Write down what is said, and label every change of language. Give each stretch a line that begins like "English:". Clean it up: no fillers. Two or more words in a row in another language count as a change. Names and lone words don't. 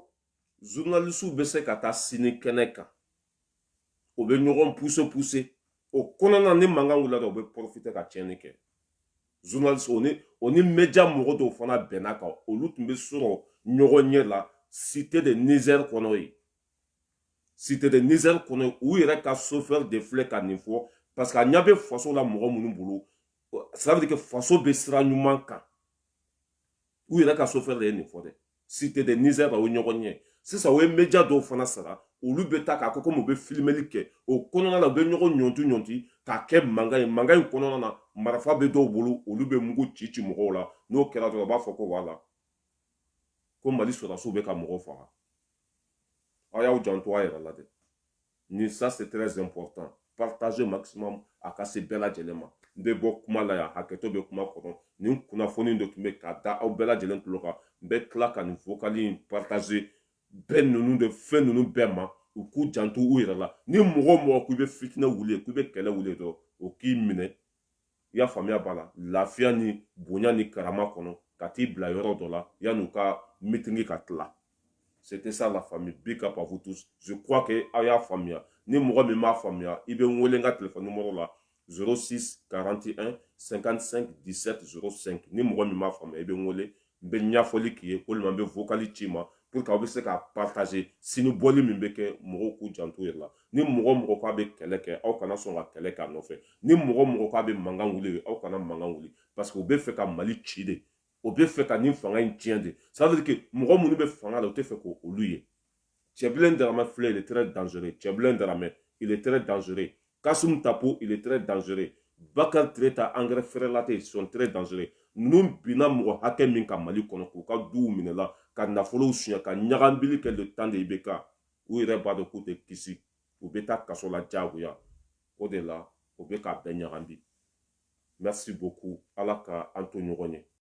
Bambara: journaliste bɛ se ka taa sini kɛnɛ kan o bɛ ɲɔgɔn pousse o kɔnɔna ni mankan wulila o bɛ profiter ka tiɲɛni kɛ journaliste o ni média mɔgɔ dɔw fana bɛnna kan olu tun bɛ sɔrɔ ɲɔgɔn ɲɛ la cité de Niger kɔnɔ ye cité de Niger kɔnɔ u yɛrɛ ka chauffeur de filɛ ka nin fɔ
French: parce que
Bambara: a ɲɛ bɛ faso la mɔgɔ minnu bolo
French: ça veut dire que
Bambara: faso bɛ sira ɲuman kan u yɛrɛ ka chauffeur de ye nin fɔ dɛ cité de Niger o ɲɔgɔn ɲɛ sisan o ye média dɔw fana sara olu bɛ taa k'a fɔ komi u bɛ filmeli kɛ o kɔnɔna la u bɛ ɲɔgɔn ɲɔnti k'a kɛ mankan ye mankan in kɔnɔna na marifa bɛ dɔw bolo olu bɛ mugu ci mɔgɔw la n'o kɛra dɔrɔn u b'a fɔ ko wala ko Mali sɔrɔdasiw bɛ ka mɔgɔw faga aw y'aw janto a yɛrɛ la dɛ ni
French: ça c'est très important partager maximum
Bambara: a ka se bɛɛ lajɛlen ma n bɛ bɔ kuma la yan hakɛto bɛ kuma kɔnɔ nin kunnafoni de tun bɛ ka da aw bɛɛ lajɛlen tulo kan n bɛ tila ka nin vocal in partager bɛɛ ninnu de fɛn ninnu bɛɛ ma u k'u janto u yɛrɛ la ni mɔgɔ mɔgɔ k'u bɛ fitinɛ wuli k'u bɛ kɛlɛ wuli dɔrɔn o k'i minɛ i y'a faamuya b'a la lafiya ni bonya ni karama kɔnɔ ka t'i bila yɔrɔ dɔ la yan'u ka meeting ka tila
French: c'était ça la famille
English: big up
French: à vous tous je crois que
Bambara: aw y'a faamuya ni mɔgɔ min m'a faamuya i bɛ n wele n ka
French: téléphone numéro
Bambara: la 06 41 55 17 05 ni mɔgɔ min m'a faamuya i bɛ n wele n bɛ ɲɛfɔli k'i ye walima n bɛ vocal ci ma
French: pour que
Bambara: aw bɛ se ka partager sini bɔli min bɛ kɛ mɔgɔw k'u janto yɛrɛ la ni mɔgɔ mɔgɔ k'a bɛ kɛlɛ kɛ aw kana sɔn ka kɛlɛ k'a nɔfɛ ni mɔgɔ mɔgɔ k'a bɛ mankan wuli aw kana mankan wuli
French: parce que
Bambara: u bɛ fɛ ka Mali ci de o bɛ fɛ ka nin fanga in tiɲɛ de
French: ça veut dire que
Bambara: mɔgɔ minnu bɛ fanga la o tɛ fɛ k'olu ye Cɛbilen Darama filɛ
French: il est très dangereux
Bambara: Cɛbilen Darama
French: il est très dangereux
Bambara: Kasum Tapo
French: il est très dangereux
Bambara: Bakar Tireta engrais Ferelate
French: ils sont très dangereux
Bambara: ninnu binna mɔgɔ hakɛ min ka Mali kɔnɔ k'u ka duw minɛ la ka nafolow suɲɛ ka ɲagamili kɛ
French: le temps de
Bambara: IBK u yɛrɛ b'a dɔn k'u tɛ kisi u bɛ taa kaso la diyagoya o de la u bɛ k'a bɛɛ ɲagami
French: merci beaucoup
Bambara: ala ka an to ɲɔgɔn ye